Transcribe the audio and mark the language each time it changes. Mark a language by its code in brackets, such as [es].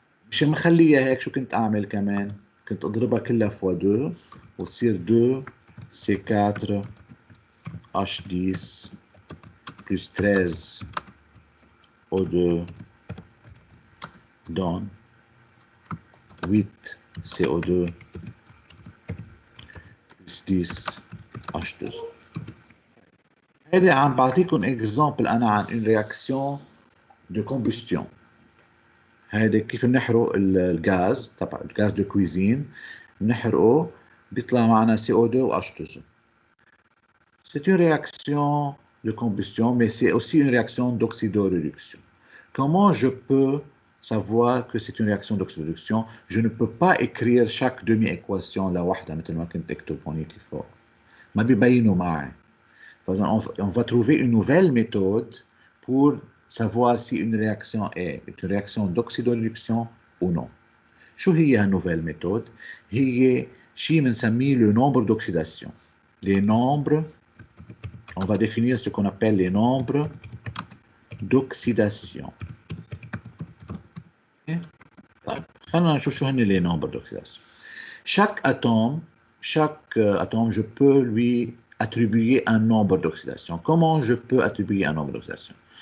[ar] مشان ما اخليها هيك شو كنت اعمل كمان؟ كنت اضربها كلها فوا 2 وتصير 2 سي 4 H 10 [fr] plus 13 O2 donne 8 CO2 plus 10 H2O. [ar] هيدي عم بعطيكم اكزامبل انا عن [fr] une réaction de combustion. [ar] هيدي كيف بنحرق الغاز تبع الغاز [fr] دو كويزين، [ar] بنحرقه بيطلع معنا CO2 و H2O. [fr] C'est une réaction de combustion, mais c'est aussi une réaction d'oxydoréduction. Comment je peux savoir que c'est une réaction d'oxydoréduction? Je ne peux pas écrire chaque demi-équation [ar] لوحدها مثل ما كنت اكتب هونيك فوق، ما بيبينوا معي. [fr] On va trouver une nouvelle méthode pour savoir si une réaction est une réaction d'oxydoréduction ou non. [ar] شو هي هالنوفيل méthode؟ هي شيء بنسميه [fr] le nombre d'oxydation. Les nombres, on va définir ce qu'on appelle les nombres d'oxydation. [ar] خلينا نشوف شو هن [fr] les nombres d'oxydation. Chaque atome, je peux lui attribuer un nombre d'oxydation. Comment je peux attribuer un nombre d'oxydation?